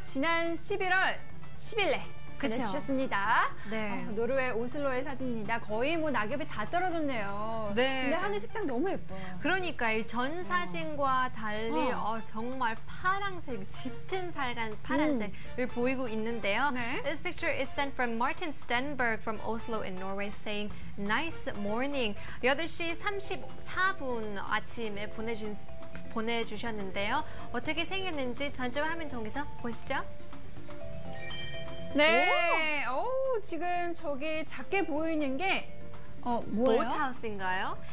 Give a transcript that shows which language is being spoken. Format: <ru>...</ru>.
<ko>지난 11월 10일에 그쵸. 보내주셨습니다. 네. 노르웨이 오슬로의 사진입니다. 거의 뭐 낙엽이 다 떨어졌네요. 네. 근데 하늘 색상 너무 예뻐요. 그러니까 이 전 사진과 달리 정말 파란색, 짙은 파란색을 보이고 있는데요. 네.</ko> <en>This picture is sent from Martin Stenberg from Oslo in Norway saying nice morning.</en> <ko>8시 34분 아침에 보내주셨는데요. 어떻게 생겼는지 전체 화면 통해서 보시죠. 네. 오, 지금 저기 작게 보이는 게 뭐예요? 보트하우스인가요?</ko>